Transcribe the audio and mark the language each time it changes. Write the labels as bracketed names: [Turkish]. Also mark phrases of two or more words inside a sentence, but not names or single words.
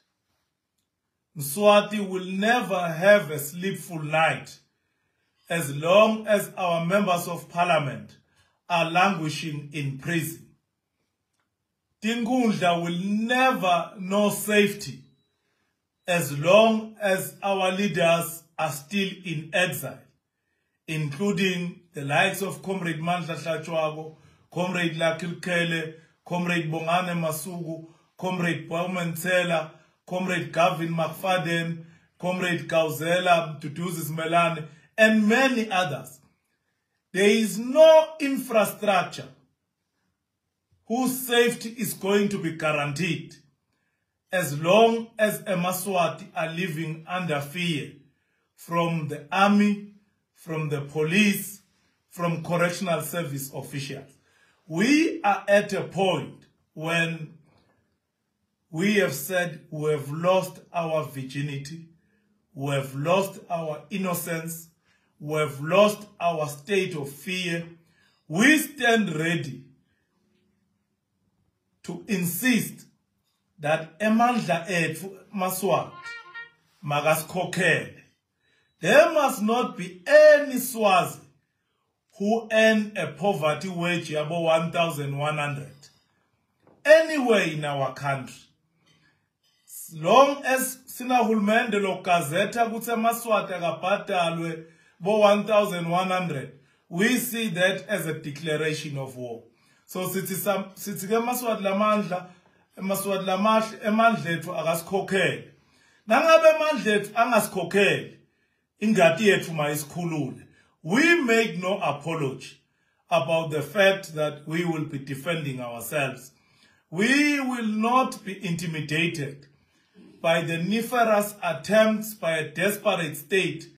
[English] Mswati will never have a sleepful night as long as our members of parliament are languishing in prison. Tingundla will never know safety as long as our leaders are still in exile, including the likes of Comrade Mandla Hlachwago, Comrade Lakil Kele, Comrade Bongane Masuku, Comrade Bowman Tsela, Comrade Gavin McFadden, Comrade Kauzela Mtutuzis Melane, and many others. There is no infrastructure whose safety is going to be guaranteed as long as Emaswati are living under fear from the army, from the police, from correctional service officials. We are at a point when we have said we have lost our virginity, we have lost our innocence, we have lost our state of fear. We stand ready to insist that [Swati] emandla ethu Maswati makasikhokhele. [English] There must not be any Swazi who earn a poverty wage above 1,100 anywhere in our country. As long as [Swati] sinahulumende lo gazeta kutse Emaswati akabhadalwe bo 1,100, [English] we see that as a declaration of war. [Swati] So sithi ke Emaswati lamahle emandla ethu akasikhokhele. Nangabe emandla ethu angasikhokhele, ingati yethu mayisikhulule. [English] We make no apology about the fact that we will be defending ourselves. We will not be intimidated by the nefarious attempts by a desperate state